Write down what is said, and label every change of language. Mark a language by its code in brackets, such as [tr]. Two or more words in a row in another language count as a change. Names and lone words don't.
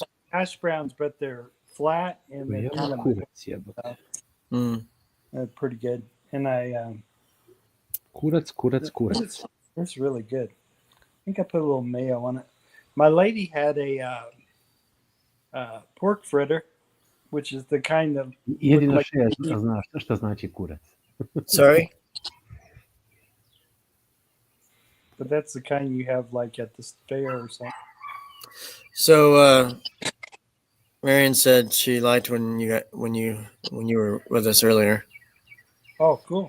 [en] hash browns, but they're flat and they're kind of pretty good. And [hr] Kurac. [en] it's really good. I think I put a little mayo on it. My lady had a pork fritter, which is the kind of [hr] Jedino što ja znaš, što znači kurac. [en] Sorry? but that's the kind you have like at the fair or something. So Marion said she liked when you were with us earlier. Oh, cool.